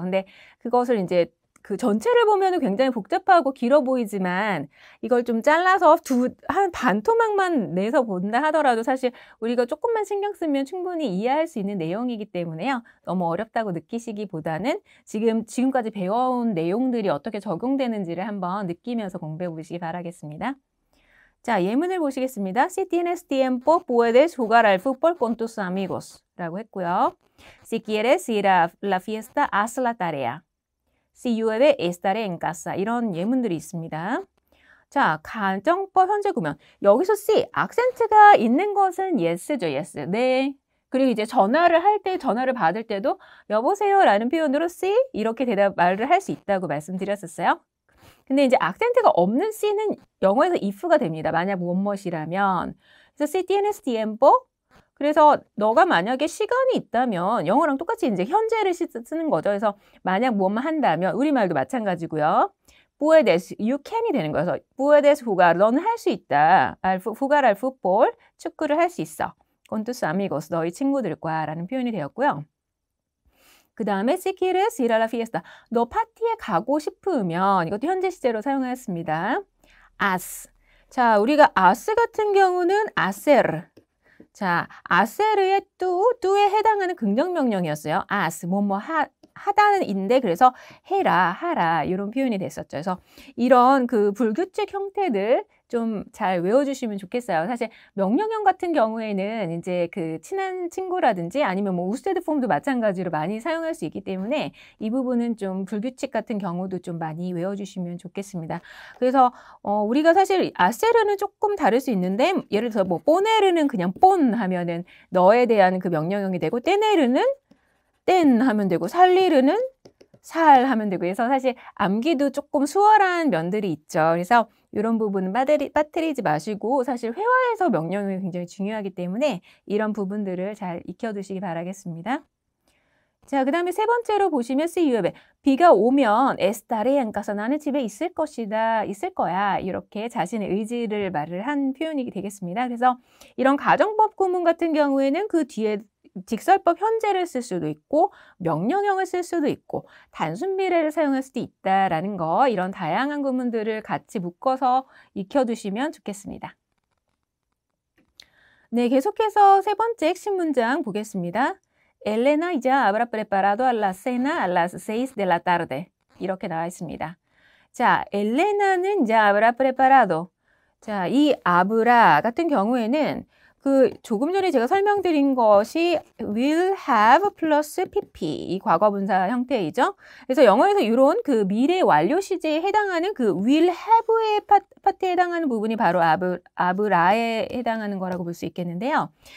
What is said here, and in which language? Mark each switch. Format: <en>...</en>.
<ko>근데 그것을 이제 그 전체를 보면은 굉장히 복잡하고 길어 보이지만 이걸 좀 잘라서 한 반 토막만 내서 본다 하더라도 사실 우리가 조금만 신경 쓰면 충분히 이해할 수 있는 내용이기 때문에요. 너무 어렵다고 느끼시기보다는 지금까지 배워온 내용들이 어떻게 적용되는지를 한번 느끼면서 공부해 보시기 바라겠습니다. 자, 예문을 보시겠습니다.</ko> <es>Si tienes tiempo, puedes jugar al fútbol con tus amigos.</es> <ko>라고 했고요.</ko> <es>Si quieres ir a la fiesta, haz la tarea. Si llueve, estaré en casa.</es> <ko>이런 예문들이 있습니다. 자, 가정법 현재 구문. 여기서 si, 악센트가 있는 것은 yes죠, yes. 네. 그리고 이제 전화를 받을 때도 여보세요 라는 표현으로 si 이렇게 말을 할 수 있다고 말씀드렸었어요. 근데 이제 악센트가 없는 C는 영어에서 if가 됩니다. 만약 무엇이라면.</ko> <es>그래서 si tienes tiempo.</es> <ko>그래서 너가 만약에 시간이 있다면 영어랑 똑같이 이제 현재를 쓰는 거죠. 그래서 만약 무엇만 한다면 우리말도 마찬가지고요. puedes,</ko> <en>you can</en> <ko>이 되는 거예요. 그래서</ko> <es>puedes jugar,</es> <ko>너는 할 수 있다.</ko> <es>jugar al fútbol,</es> <ko>축구를 할 수 있어.</ko> <es>con tus amigos,</es> <ko>너희 친구들과 라는 표현이 되었고요.</ko> <es>그 다음에 si quieres ir a la fiesta.</es> <ko>너 파티에 가고 싶으면 이것도 현재 시제로 사용하였습니다.</ko> <es>as.</es> <ko>자, 우리가 as 같은 경우는 hacer. 자, hacer의 do에 해당하는 긍정명령이었어요. as, 하다는 인데 그래서 해라, 하라 이런 표현이 됐었죠. 그래서 이런 그 불규칙 형태들 좀 잘 외워주시면 좋겠어요. 사실 명령형 같은 경우에는 이제 그 친한 친구라든지 아니면 뭐 우스테드 폼도 마찬가지로 많이 사용할 수 있기 때문에 이 부분은 좀 불규칙 같은 경우도 좀 많이 외워주시면 좋겠습니다. 그래서 우리가 사실 아세르는 조금 다를 수 있는데 예를 들어서 뭐 뽀네르는 그냥 본 하면은 너에 대한 그 명령형이 되고 떼네르는 땐 하면 되고 살리르는 살 하면 되고 그래서 사실 암기도 조금 수월한 면들이 있죠. 그래서 이런 부분은 빠뜨리지 마시고 사실 회화에서 명령이 굉장히 중요하기 때문에 이런 부분들을 잘 익혀두시기 바라겠습니다. 자, 그 다음에 세 번째로 보시면</ko> <en>see you have.</en> <ko>비가 오면</ko> <es>estaré en casa.</es> <ko>나는 집에 있을 것이다. 있을 거야. 이렇게 자신의 의지를 말을 한 표현이 되겠습니다. 그래서 이런 가정법 구문 같은 경우에는 그 뒤에 직설법 현재를 쓸 수도 있고 명령형을 쓸 수도 있고 단순 미래를 사용할 수도 있다라는 거 이런 다양한 구문들을 같이 묶어서 익혀두시면 좋겠습니다. 네, 계속해서 세 번째 핵심 문장 보겠습니다.</ko> <es>Elena ya habrá preparado la cena a las 6 de la tarde.</es> <ko>이렇게 나와 있습니다. 자, 엘레나는 ya habrá preparado. 자, 이 아브라 같은 경우에는 그 조금 전에 제가 설명드린 것이</ko> <en>will have</en> <ko>플러스 pp 이 과거분사 형태이죠. 그래서 영어에서 이런 그 미래 완료 시제에 해당하는 그</ko> <en>will have</en> <ko>의 파트에 해당하는 부분이 바로 아브라에 해당하는 거라고 볼 수 있겠는데요.</ko>